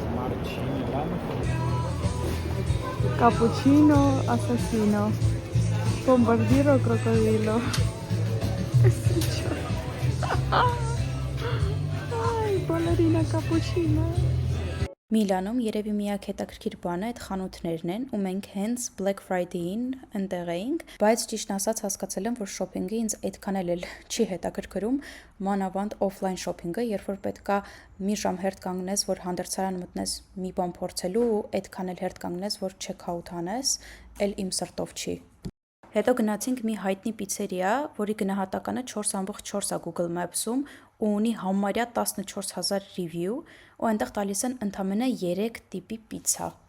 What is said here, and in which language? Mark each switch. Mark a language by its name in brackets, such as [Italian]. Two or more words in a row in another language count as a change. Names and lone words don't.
[Italian] Cappuccino assassino. Bombardiro crocodilo. Ay, ballerina cappuccino. [Armenian] Միլանում երևի միակ հետաքրքիր բանը այդ խանութներն են, ու մենք հենց Black Friday-ին ընտեղ էինք, բայց ճիշտն ասած հասկացել եմ, որ շոփինգը ինձ այդքան էլ չի հետաքրքրում, մանավանդ օֆլայն շոփինգը, երբ որ պետքա մի ժամ հերթ կանգնես, որ հանդերձարան մտնես մի բան փորձելու, ու այդքան էլ հերթ կանգնես, որ չեքաութ անես, էլ իմ սրտով չի։ Հետո գնացինք մի հայտնի պիցերիա, որի գնահատականը 4.4 է Google Maps-ում ու ունի համարյա 14,000 review, ու այնտեղ տալիս են ընդամենը 3 տիպի պիցա։